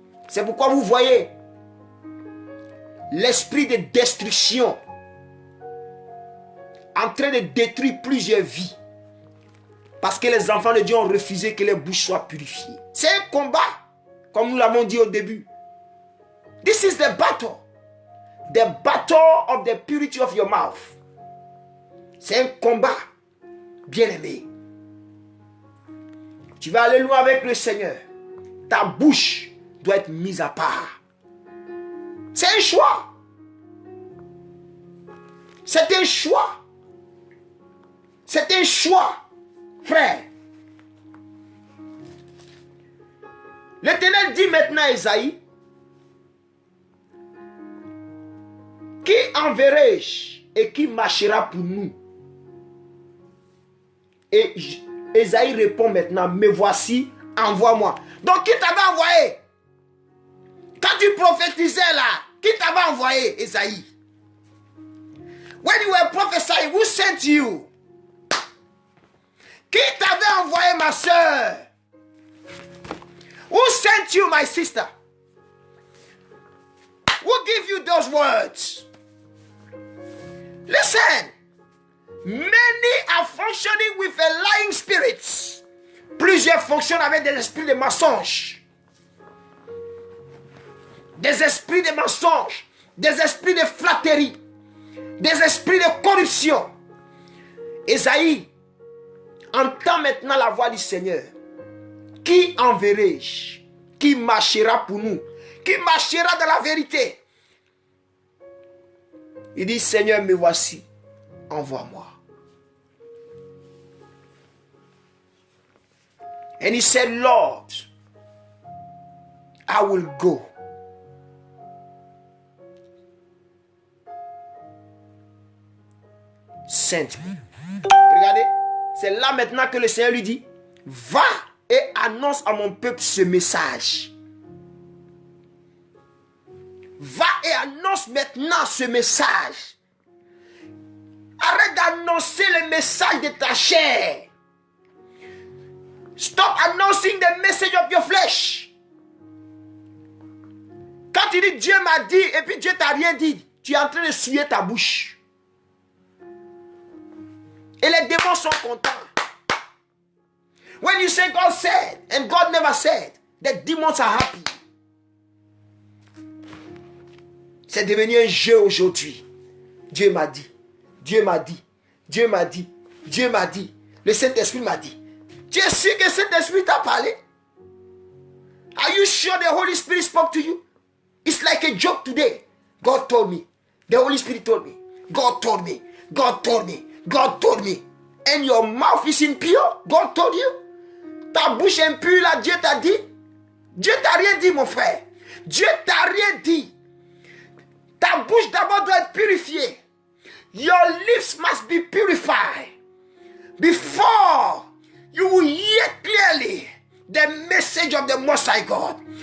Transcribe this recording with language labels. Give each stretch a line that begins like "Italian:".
French: C'est pourquoi vous voyez l'esprit de destruction en train de détruire plusieurs vies. Parce que les enfants de Dieu ont refusé que les bouches soient purifiées. C'est un combat, comme nous l'avons dit au début.
English: This is the battle. The battle of the purity of your mouth.
French: C'est un combat, bien-aimé. Tu vas aller loin avec le Seigneur. Ta bouche doit être mise à part. C'est un choix. C'est un choix. C'est un choix, frère. L'Éternel dit maintenant à Ésaïe, qui enverrai-je et qui marchera pour nous? Et Ésaïe répond maintenant, me voici, envoie-moi. Donc qui t'avait envoyé? Quand tu prophétisais là, qui t'avait envoyé, Ésaïe?
English: When you were prophesying, who sent you?
French: Qui t'avait envoyé, ma soeur?
English: Who sent you, my sister? Who gave you those words? Listen. Many are functioning with a lying spirit.
French: Plusieurs fonctionnent avec des esprits de mensonges. Des esprits de mensonges. Des esprits de flatterie. Des esprits de corruption. Ésaïe entend maintenant la voix du Seigneur. Qui enverrai-je? Qui marchera pour nous? Qui marchera dans la vérité? Il dit, Seigneur, me voici. Envoie-moi.
English: And he said, Lord, I will go. Send me.
French: Regardez, c'est là maintenant que le Seigneur lui dit, va et annonce à mon peuple ce message. Va et annonce maintenant ce message. Arrête d'annoncer le message de ta chair.
English: Stop announcing the message of your flesh.
French: Quand tu dis Dieu m'a dit et puis Dieu t'a rien dit, tu es en train de souiller ta bouche. Et les démons sont contents.
English: When you say God said and God never said, the demons are happy.
French: C'est devenu un jeu aujourd'hui. Dieu m'a dit. Dieu m'a dit. Dieu m'a dit. Dieu m'a dit. Le Saint-Esprit m'a dit. Tu es sûr que le Saint-Esprit t'a parlé?
English: Are you sure the Holy Spirit spoke to you? It's like a joke today. God told me. The Holy Spirit told me. God told me. God told me. God told me. And your mouth is impure. God told you.
French: Ta bouche impure là, Dieu t'a dit. Dieu t'a rien dit, mon frère. Dieu t'a rien dit. Ta bouche d'abord doit être purifiée.
English: Your lips must be purified before you will hear clearly the message of the Most High God.